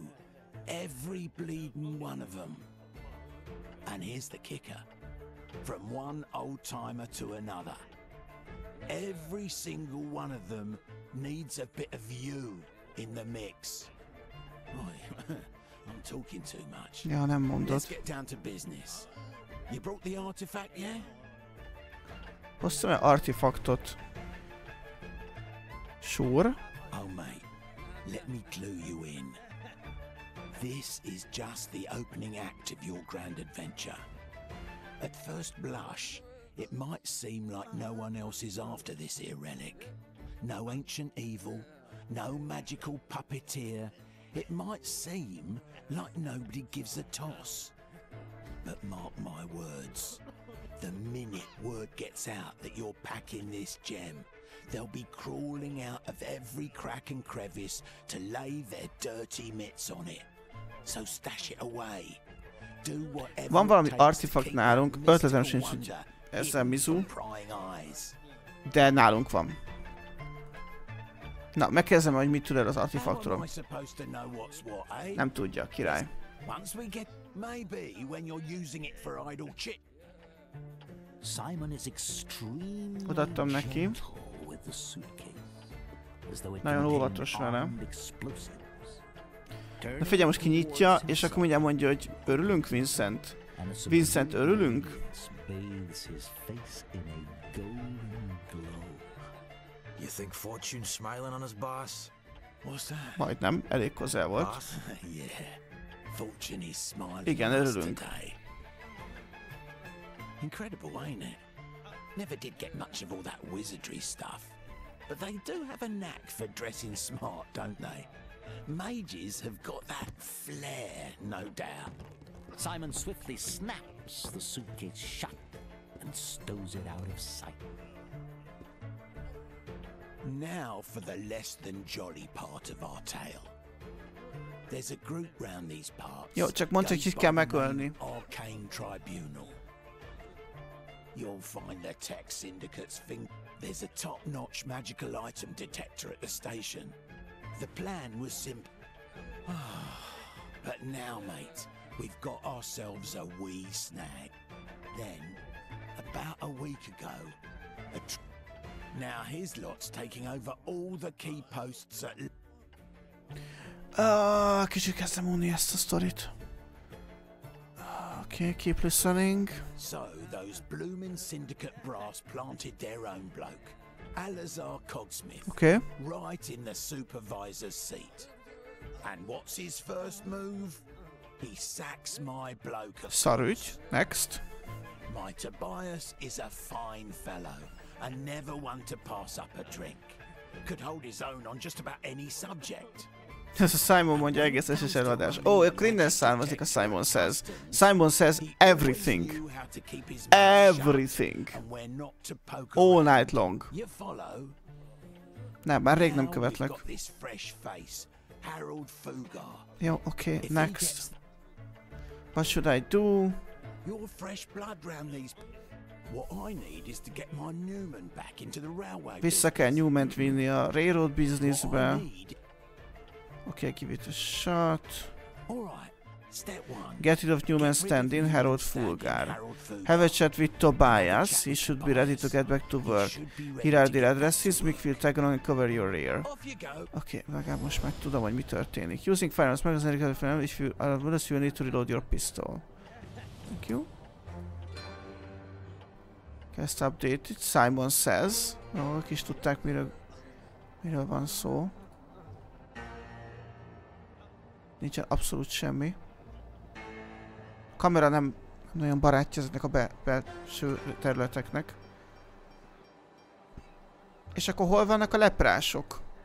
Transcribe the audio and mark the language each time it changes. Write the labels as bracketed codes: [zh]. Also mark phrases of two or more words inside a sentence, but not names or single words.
[en] Every bleeding one of them. And here's the kicker. From one old-timer to another. Every single one of them needs a bit of you in the mix. Oi, I'm talking too much. [hu] Ja, nem mondod. [en] Let's get down to business. You brought the artifact, yeah? [hu] Hoztam egy artefaktot. [en] Sure. Oh, mate, let me clue you in. This is just the opening act of your grand adventure. At first blush, it might seem like no one else is after this here relic. No ancient evil, no magical puppeteer. It might seem like nobody gives a toss. But mark my words, the minute word gets out that you're packing this gem, they'll be crawling out of every crack and crevice to lay their dirty mitts on it. So stash it away. Do whatever. [hu] Van valami artefakt nálunk, ötletem sincs, hogy ezzel mizu, de nálunk van. Na, megkezdem, hogy mit tud el az artefaktról. Nem tudja, király. Odaadtam neki. Nagyon óvatos vele. Na figyelj, most kinyitja, és akkor mindjárt mondja, hogy örülünk, Vincent? Vincent, örülünk? [en] You think Fortune's smiling on us, boss? What's that? [hu] Majdnem, elég közel volt. [en] Yeah. Fortune is smiling. [hu] Igen, örülünk. [en] Incredible, ain't it? Never did get much of all that wizardry stuff. But they do have a knack for dressing smart, don't they? Mages have got that flair, no doubt. Simon swiftly snaps the suitcase shut and stows it out of sight. Now for the less than jolly part of our tale. There's a group round these parts. [hu] Jó, csak mondd, hogy kit kell megölni. [en] Arcane Tribunal. You'll find the tech syndicate's thing. There's a top-notch magical item detector at the station. The plan was simple. But now, mate, we've got ourselves a wee snag. Then, about a week ago, now his lot's taking over all the key posts at... [hu] Kicsit kezdem unni ezt a sztorit. [en] Okay, keep listening. So, those bloomin' syndicate brass planted their own bloke, Alazar Cogsmith, Okay. right in the supervisor's seat. And what's his first move? He sacks my bloke. [hu] Szarügy. Next. [en] My Tobias is a fine fellow, and never one to pass up a drink. Could hold his own on just about any subject. [hu] Ez a Simon mondja egész eses előadás. Ó, akkor innen származik a Simon Says. [en] Simon says everything. Everything. All night long. [hu] Nem, már rég nem követlek. Jó, oké, next. [en] What should I do? [hu] Vissza kell Newman-t vinni a [en] railroad businessbe. Okay, give it a shot. Get rid of Newman stand-in, Harold Fulgar. Have a chat with Tobias. He should be ready to get back to work. Here are the addresses. Mikfield, tag along and cover your rear. [hu] Okay, legalább most már tudom, hogy mi történik. [en] Using firearms magazine, if you are bonus, you need to reload your pistol. Thank you. Ezt updated. Simon Says. [hu] Ők is tudták, miről van szó. Nincsen abszolút semmi. A kamera nem nagyon barátja ezeknek a belső területeknek. És akkor hol vannak a leprások?